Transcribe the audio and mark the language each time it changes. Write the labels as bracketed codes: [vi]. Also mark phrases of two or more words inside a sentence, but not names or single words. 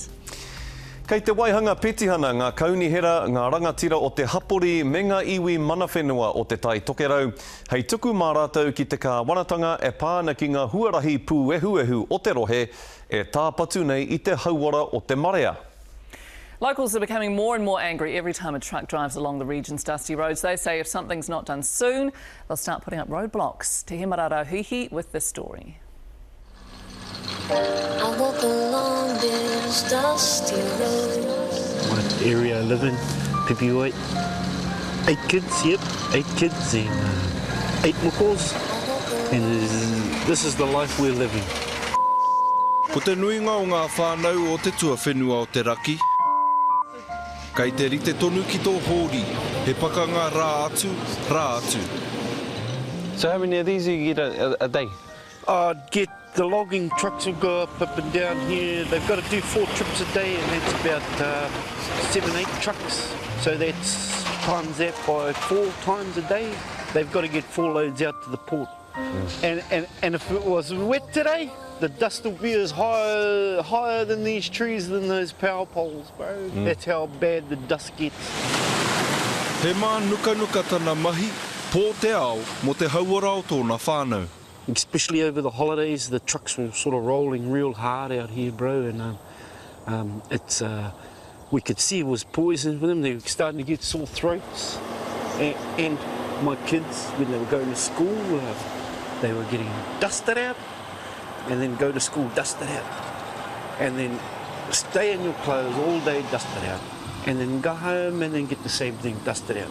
[mi] Kei te waihanga petihana ngā kaunihera, ngā rangatira o te hapori me ngā iwi manawhenua o te tai tokerau. Hei tuku mā rātou ki te kāwanatanga e pāna ki ngā huarahi pūehuehu o te rohe e tāpatu nei I te hauora o te Marae. [en] Locals are becoming more and more angry every time a truck drives along the region's dusty roads. They say if something's not done soon, they'll start putting up roadblocks. Te Himarara Huhi with this story. I walk along this dusty road. What area I live in, Pipiwait. 8 kids, yep, 8 kids and 8 mokos. And this is the life we're living. [mi] Ko te nuinga o ngā whānau o te tua whenua o te raki. Kei te rite tonu ki tō hōri, he pakanga rā atu, rā atu. [en] So how many of these do you get a day? Get the logging trucks will go up and down here. They've got to do 4 trips a day, and that's about 7, 8 trucks. So that's times that by 4 times a day. They've got to get 4 loads out to the port. And if it was wet today, the dust will be as higher than these trees, than those power poles, bro. That's how bad the dust gets. [mi] He mā nuka nuka tana mahi, pō te ao mo te hauora o tōna whānau. [en] Especially over the holidays, the trucks were sort of rolling real hard out here, bro, and we could see it was poison for them. They were starting to get sore throats, and my kids, when they were going to school, they were getting dusted out, and then go to school, dusted out, and then stay in your clothes all day, dusted out, and then go home and then get the same thing, dusted out.